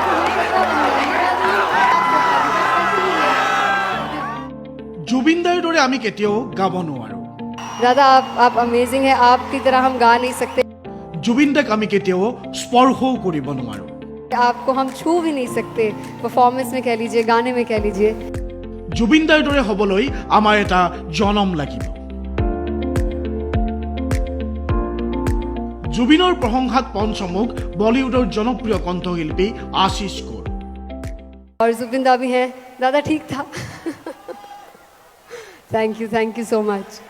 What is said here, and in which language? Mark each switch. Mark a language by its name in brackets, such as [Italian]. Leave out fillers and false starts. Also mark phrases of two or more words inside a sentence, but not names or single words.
[Assamese] জুবিনদাৰ দৰে আমি কেতিয়াও গাব নোৱাৰো। [Hindi] दादा आप अमेजिंग है, आपकी तरह हम गा नहीं सकते। [Assamese] জুবিনদাক আমি কেতিয়াও স্পৰ্শ কৰিব নোৱাৰো। [Hindi] आपको हम छू भी नहीं सकते, परफॉर्मेंस में कह लीजिए, गाने में कह लीजिए। [Assamese] জুবিনদাৰ দৰে হ'বলৈ আমাৰ এটা জনম লাগিব। জুবিনৰ প্ৰশংসাত পঞ্চমুখ বলিউডৰ জনপ্ৰিয় কণ্ঠশিল্পী আশীষ কৌৰ। [Hindi] और जुबिन दा भी हैं। दादा ठीक था। [English] thank you so much.